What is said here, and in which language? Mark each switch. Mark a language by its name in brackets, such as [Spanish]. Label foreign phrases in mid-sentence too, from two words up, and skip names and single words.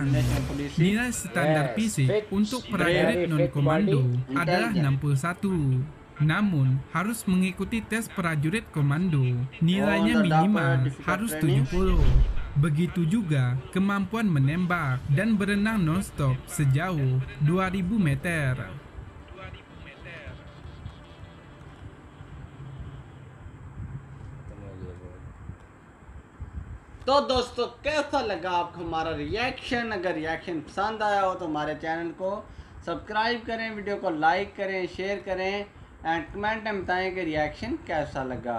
[Indonesian] Nilai standar fisik untuk prajurit non-komando adalah 61. Namun, harus mengikuti tes prajurit komando. Nilainya minimal harus 70. Begitu juga kemampuan menembak dan berenang non-stop sejauh 2000 meter. [Hindi] तो दोस्तों कैसा लगा आपको हमारा रिएक्शन? अगर रिएक्शन पसंद आया हो तो हमारे चैनल को सब्सक्राइब करें, वीडियो को लाइक करें, शेयर करें [English] and comment [Hindi] में बताएं कि रिएक्शन कैसा लगा।